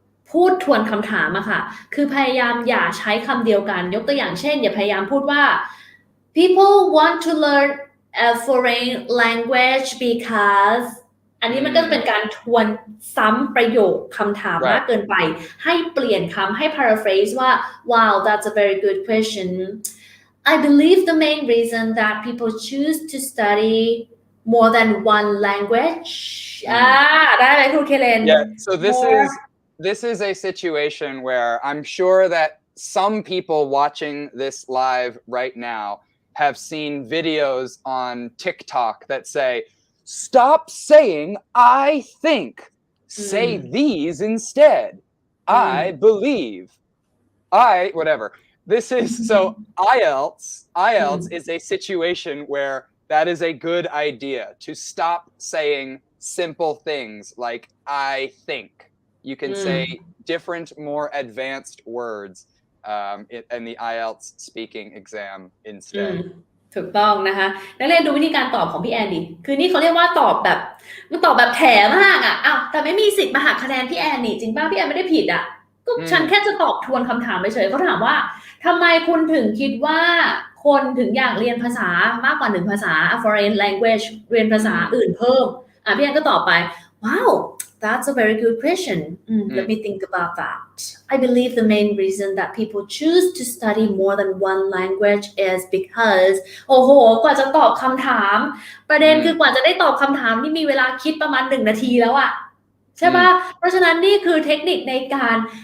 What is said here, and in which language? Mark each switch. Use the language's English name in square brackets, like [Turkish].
[Thai] พูดทวนคำถามอะค่ะคือพยายามอย่าใช้คำเดียวกันยกตัวอย่างเช่นอย่าพยายามพูดว่า [English] people want to learn a foreign language because [Thai] อันนี้มันก็จะเป็นการทวนซ้ำประโยคคำถามมากเกินไปให้เปลี่ยนคำให้ paraphrase ว่า [English] wow that's a very good question I believe the main reason that people choose to study more than one language [Thai] ได้ไหมครูเคเลน [English] Yeah, so this is a situation where I'm sure that some people watching this live right now have seen videos on TikTok that say, stop saying I think, say these instead. I believe, whatever. This is, so IELTS is a situation where that is a good idea to stop saying simple things like I think. You can say different, more advanced words in the IELTS speaking exam instead. [Thai] ถูกต้องนะคะนักเรียนดูวิธีการตอบของพี่แอนดิคือนี่เขาเรียกว่าตอบแบบแถมากอ่ะอ้าวแต่ไม่มีสิทธิ์มาหักคะแนนพี่แอนนี่จริงป่ะพี่แอนไม่ได้ผิดอ่ะก็ฉันแค่จะตอบทวนคำถามไปเฉยเขาถามว่าทำไมคุณถึงคิดว่า คนถึงอยากเรียนภาษามากกว่า1ภาษา foreign language เรียนภาษาอื่นเพิ่มพี่แอนก็ตอบไป [English] wow that's a very good question let me think about that I believe the main reason that people choose to study more than one language is because [Thai] โอ้โหกว่าจะตอบคำถามประเด็นคือกว่าจะได้ตอบคำถามนี่มีเวลาคิดประมาณ1นาทีแล้วอะใช่ป่ะเพราะฉะนั้นนี่คือเทคนิคในการ